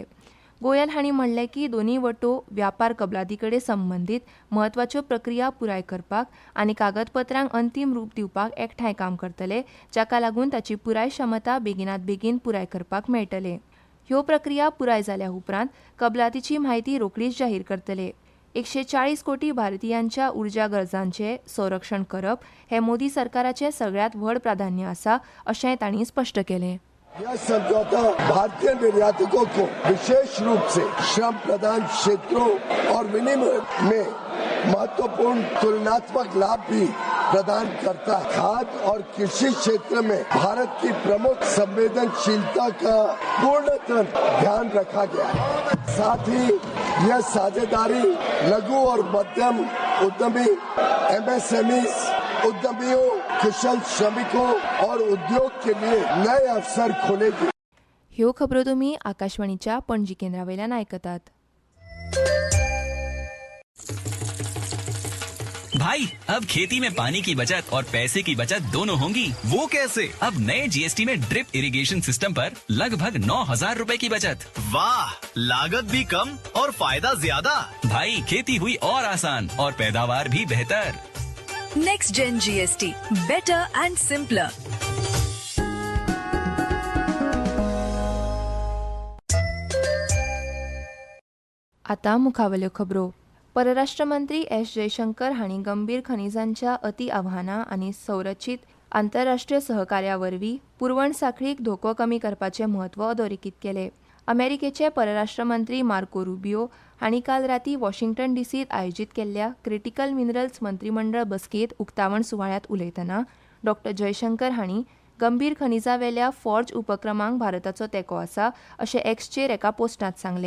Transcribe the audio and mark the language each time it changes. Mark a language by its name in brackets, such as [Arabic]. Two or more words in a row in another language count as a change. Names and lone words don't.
[Konkani] गोयल हांणी म्हणलें की दोनूय वटो व्यापार कबलाती कडेन संबंदीत म्हत्वाच्यो प्रक्रिया पुराय करपाक आनी कागदपत्रांक अंतीम रूप दिवपाक एकठांय काम करतले, जाका लागून ताची पुराय क्षमता बेगिनात बेगीन पुराय करपाक मेळटले. ह्यो प्रक्रिया पुराय जाल्या उपरांत कबलातीची म्हायती रोखडीच जाहीर करतले. 140 कोटी भारतीयांच्या उर्जा गरजांचें संरक्षण करप हें मोदी सरकाराचें सगळ्यांत व्हड प्राधान्य आसा अशेंय तांणी स्पश्ट केलें. [Hindi] यह समझौता भारतीय निर्यातकों को विशेष रूप से श्रम प्रधान क्षेत्रों और विनिमय में महत्वपूर्ण तुलनात्मक लाभ भी प्रदान करता है. खाद्य और कृषि क्षेत्र में भारत की प्रमुख संवेदनशीलता का पूर्णतः ध्यान रखा गया है. साथ ही यह साझेदारी लघु और मध्यम उद्यमी, MSMEs, उद्यमियों, कुशल श्रमिकों और उद्योग के लिए नए अवसर खोलेगी. ह्यो खबरो तुमी आकाशवाणीच्या पणजी केंद्रा वयल्यान आयकतात. भाई अब खेती में पानी की बचत और पैसे की बचत दोनों होंगी। वो कैसे? अब नए जीएसटी में [English] drip irrigation system [Hindi] पर लगभग 9,000 रूपए की बचत। वाह, लागत भी कम और फायदा ज्यादा। भाई खेती हुई और आसान और पैदावार भी बेहतर। [English] Next Gen GST, better and simpler. [Konkani] आता मुखावल्यो खबरो. परराष्ट्र मंत्री एस जयशंकर हांणी गंभीर खनिजांच्या अति आव्हानां आनी संरचीत आंतरराष्ट्रीय सहकार्या वरवीं पुरवण साखळीक धोको कमी करपाचें म्हत्व अधोरेखीत केलें. अमेरिकेचे परराष्ट्र मंत्री मार्को रुबियो हांणी काल रातीं वॉशिंग्टन डीसीत आयोजीत केल्ल्या [English] critical minerals [Konkani] मंत्रीमंडळ बसकेंत उक्तावण सुवाळ्यांत उलयतना डॉ जयशंकर हांणी गंभीर खनिजां वेल्या फॉर्ज उपक्रमांक भारताचो तेंको आसा अशें एक्सचेर एका पोस्टांत सांगलें.